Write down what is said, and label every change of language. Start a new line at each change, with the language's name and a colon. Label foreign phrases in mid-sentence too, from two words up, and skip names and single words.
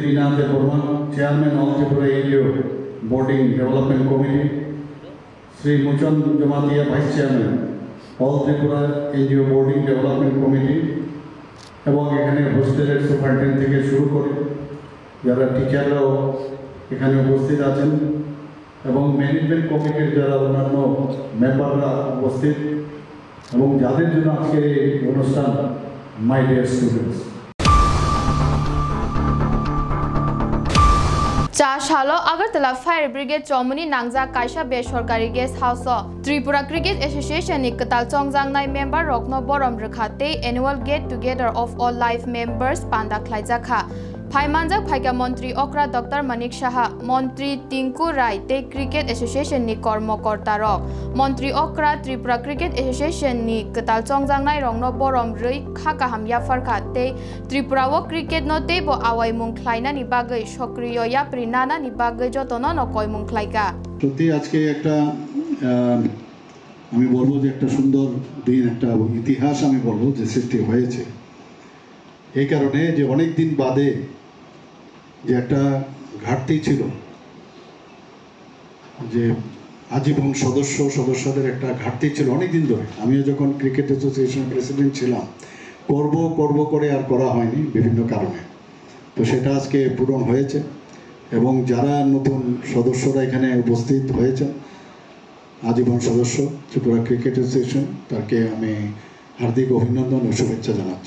Bangla: রীনা দেববর্মা চেয়ারম্যান অল ত্রিপুরা এনজিও বোর্ডিং ডেভেলপমেন্ট কমিটি শ্রী মুচন জমাতিয়া ভাইস চেয়ারম্যান অল ত্রিপুরা এনজিও বোর্ডিং ডেভেলপমেন্ট কমিটি এবং এখানে হোস্টেলের সুপারিনটেন্ডেন্ট থেকে শুরু করে যারা টিচাররাও এখানে উপস্থিত আছেন এবং ম্যানেজমেন্ট কমিটির যারা অন্যান্য মেম্বাররা উপস্থিত এবং যাদের জন্য আজকের এই অনুষ্ঠান
English: my dear students
Kok Borok: Chashalo Agartala Fire Brigade Chomuni Nangja Kaisha Besharkari Guest House Tripura Cricket Association ni Ketal Chongjangnai member Rokno Borom Rekhate
English: annual get together of all life members
Kok Borok: Panda Khlaijakha Phaimanjak Phaika Montri Okra Dr. Manik Shaha Montri Tinku Rai te Cricket Association ni Kormokorta Rok Montri Okra Tripura Cricket Association ni Ketal Chongjangnai Rongno Borom Rui Khakaham Yafarkha te Tripura wo cricket no te bo awai mung khlaina ni bagai sokriyo yapri nana ni bagai jotono no koi mung khlaika
Bangla: সত্যি আজকে একটা আমি বলবো যে একটা সুন্দর দিন একটা ইতিহাস আমি বলবো যে সৃষ্টি হয়েছে এই কারণে যে অনেক দিন বাদে যে একটা ঘাটতি ছিল যে আজীবন সদস্যদের একটা ঘাটতি ছিল অনেক দিন ধরে আমিও যখন ক্রিকেট অ্যাসোসিয়েশনের প্রেসিডেন্ট ছিলাম করব করে আর করা হয়নি বিভিন্ন কারণে তো সেটা আজকে পূরণ হয়েছে এবং যারা নতুন সদস্যরা এখানে উপস্থিত হয়েছেন আজীবন সদস্য ত্রিপুরা ক্রিকেট অ্যাসোসিয়েশন, তাকে আমি হার্দিক অভিনন্দন ও শুভেচ্ছা জানাচ্ছি।